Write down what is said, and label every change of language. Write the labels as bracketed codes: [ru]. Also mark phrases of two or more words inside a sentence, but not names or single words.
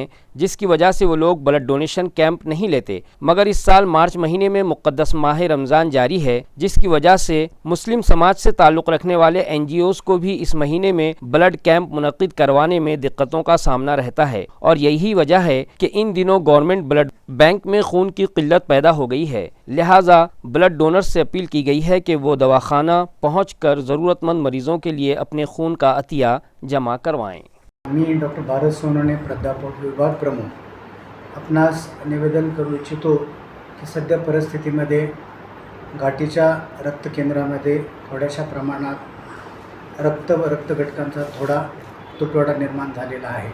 [ur] جس کی وجہ سے وہ لوگ [en] blood donation camp [ur] نہیں لیتے، مگر اس سال مارچ مہینے میں مقدس ماہ رمضان جاری ہے، جس کی وجہ سے مسلم سماج سے تعلق رکھنے والے NGOs کو بھی اس مہینے میں [en] blood camp [ur] منعقد کروانے میں دقتوں کا سامنا رہتا ہے، اور یہی وجہ ہے کہ ان دنوں [en] government blood bank [ur] میں خون کی قلت پیدا ہو گئی ہے، لہٰذا [en] blood donor [ur] سے اپیل کی گئی ہے کہ وہ دواخانہ پہنچ کر ضرورت مند مریضوں کے لیے اپنے خون کا عطیہ جمع کروائیں۔ [mr] मी डॉक्टर भारत सोनवणे, प्राध्यापक विभाग प्रमुख, आपणास निवेदन करू इच्छितो की सध्या परिस्थितीमध्ये घाटीच्या रक्त केंद्रामध्ये थोड्याशा प्रमाणात रक्त घटकांचा थोडा तुटवडा निर्माण झालेला आहे।